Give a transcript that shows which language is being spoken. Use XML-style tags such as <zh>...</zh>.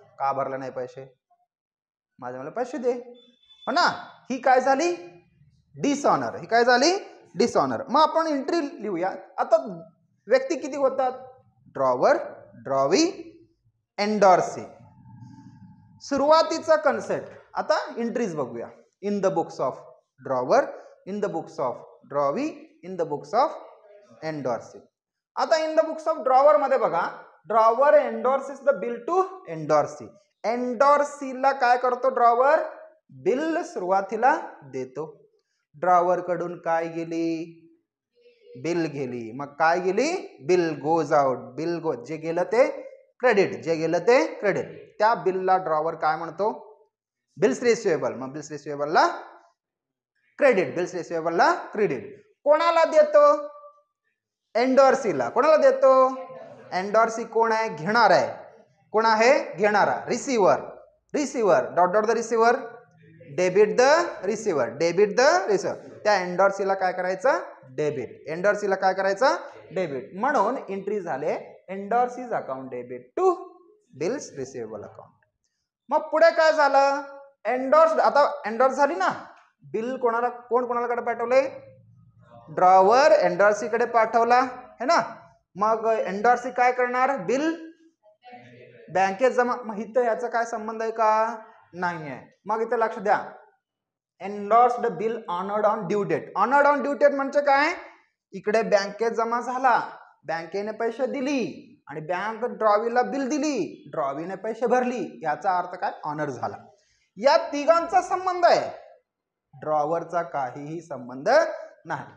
<mr>का भरले नाही पैसे, माझ्या मला पैसे दे, हो ना. ही काय झाली, डिसऑनर. ही काय झाली, डिसऑनर. मग आपण एंट्री लिहूया. आता व्यक्ती किती होतात, ड्रॉवर, ड्रॉवी, एंडोर्सी. सुरुवातीचा कन्सेप्ट. आता एंट्रीज बघूया.</mr> <en>In the books of drawer, in the books of drawee, in the books of endorsee.</en> <mr>आता</mr> <en>in the books of drawer</en> <mr>मध्ये बघा,</mr> <en>Drawer endorses the bill to endorsee.</en> <mr>एंडोर्सीला काय करतो drawer, bill सुरुवातीला देतो. ड्रॉवर कडून काय गेली, बिल गेली. मग काय गेली,</mr> <en>Bill goes out.</en> <mr>बिल जे गेलं ते क्रेडिट, जे गेलं ते क्रेडिट. त्या बिलला ड्रॉवर काय म्हणतो, बिल्स रिसिवेबल. मग बिल्स रिसिवेबलला क्रेडिट, बिल्स रिसिवेबलला क्रेडिट. कोणाला देतो, एंडोर्सीला. कोणाला देतो, एंडोर्सी कोण आहे, घेणार आहे. कोण आहे, घेणारा, receiver. Receiver, dot dot the receiver,</mr> <en>Debit the receiver, debit the receiver.</en> <mr>त्या एंडोर्सीला काय करायचं, डेबिट. एंडोर्सीला काय करायचं, डेबिट. म्हणून एंट्री झाले</mr> <en>Endorsee's account debit to bills receivable account.</en> <mr>मग पुढे काय झालं, एंडोर्स. आता एंडोर्स झाली ना, बिल कोणाला, कोणाकडे पाठवले, ड्रॉवर एंडोर्सीकडे पाठवला है ना. मग एंडोर्सी काय करणार, बिल बँकेत जमा. मग इथं याचा काय संबंध आहे का, नाही आहे. मग इथं लक्ष द्या,</mr> <en>Endorsed bill honoured on due date.</en> <mr>Honoured on due date म्हणजे काय, इकडे बँकेत जमा झाला, बँकेने पैसे दिली आणि बँक ड्रॉवीला बिल दिली, ड्रॉवीने पैसे भरली, याचा अर्थ काय, ऑनर झाला. या तिघांचा संबंध आहे, ड्रॉवरचा काहीही संबंध नाही.</mr>